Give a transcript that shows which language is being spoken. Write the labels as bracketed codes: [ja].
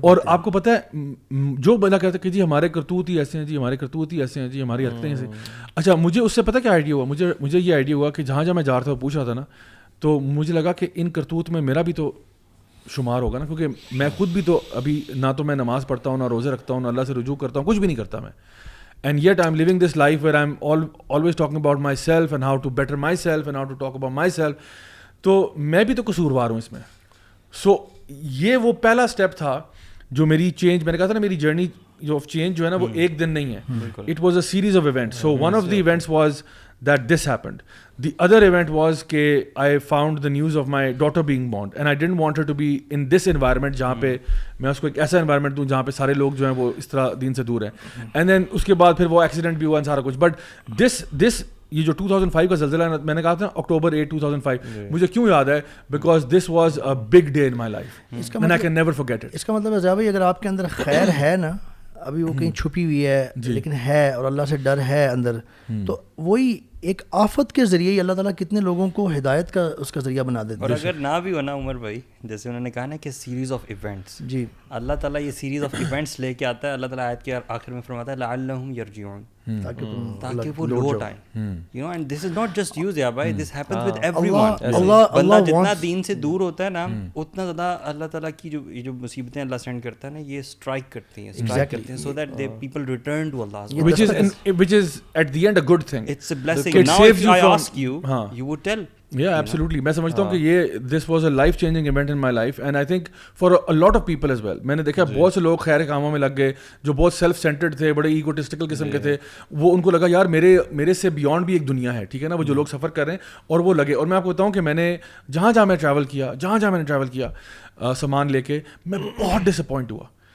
[ur] اور آپ کو پتہ ہے جو بندہ کہتا ہے کہ جی ہمارے کرتوت ہی ایسے ہیں, جی ہمارے کرتوت ہی ایسے ہیں, جی ہماری حرکتیں ایسے. اچھا مجھے اس سے پتہ کیا آئیڈیا ہوا, مجھے یہ آئیڈیا ہوا کہ جہاں میں جا رہا تھا پوچھ رہا تھا نا, تو مجھے لگا کہ ان کرتوت میں میرا بھی تو شمار ہوگا نا, کیونکہ میں خود بھی تو ابھی نہ تو میں نماز پڑھتا ہوں, نہ روزے رکھتا ہوں, نہ اللہ سے رجوع کرتا ہوں, کچھ بھی نہیں کرتا میں. [en] And yet I'm living this life where I'm always talking about myself and how to better myself and how to talk about myself. [ur] تو میں بھی تو قصوروار ہوں اس میں. سو یہ وہ پہلا اسٹیپ تھا جو میری چینج, میں نے کہا تھا نا میری جرنی جو آف چینج جو ہے نا وہ ایک دن نہیں ہے, [en] It was a series of events. So one of the events was that this happened. The other event was کہ I found the news of my daughter being born and I didn't want her to be in this environment [ur] جہاں پہ میں اس کو ایک ایسا environment دوں جہاں پہ سارے لوگ جو ہیں وہ اس طرح دین سے دور ہیں. [en] And then [ur] اس کے بعد پھر وہ ایکسیڈنٹ بھی ہوا سارا کچھ. But this یہ جو 2005 کا زلزلہ ہے, میں نے کہا تھا October 8, 2005, مجھے کیوں یاد ہے [en] because this was a big day in my life and I can never forget it. [ur] اس کا مطلب ہے ضیاء بھائی اگر آپ کے اندر خیر ہے نا, ابھی وہ کہیں چھپی ہوئی ہے لیکن ہے, اور اللہ سے ڈر ہے اندر, تو وہی ایک آفت کے ذریعے ہی اللہ تعالیٰ کتنے لوگوں کو ہدایت کا اس کا ذریعہ بنا دیتے ہیں. اور اگر نہ بھی ہونا عمر بھائی, جیسے انہوں نے کہا نا کہ سیریز آف ایونٹس, جی اللہ تعالیٰ یہ سیریز آف ایونٹس لے کے آتا ہے. اللہ تعالیٰ آیت کے آخر میں فرماتا ہے لعلہم یرجعون, تاکہ وہ لوٹ آئیں. [en] You know, and this is not just you Zia bhai, this happens with everyone. [ur] بندہ جتنا دین سے دور ہوتا ہے نا, اتنا زیادہ اللہ تعالیٰ کی جو مصیبتیں اللہ سینڈ کرتا ہے نا, یہ اسٹرائک کرتی ہیں [en] So that they people return to Allah, which is at the end a good thing. It's a blessing. Now if I ask you, you would tell. Yeah, absolutely. [ur] میں سمجھتا ہوں کہ یہ [en] this was a life changing event in my life and I think for a lot of people as well. [ur] میں نے دیکھا بہت سے لوگ خیر کاموں میں لگ گئے جو بہت سیلف سینٹرڈ تھے, بڑے ایگوٹسٹیکل قسم کے تھے. وہ ان کو لگا یار میرے سے بیونڈ بھی ایک دنیا ہے, ٹھیک ہے نا, وہ جو لوگ سفر کر رہے ہیں, اور وہ لگے. اور میں آپ کو بتاؤں کہ میں نے جہاں میں ٹریول کیا سامان لے کے, میں بہت ڈسپوائنٹ ہوا.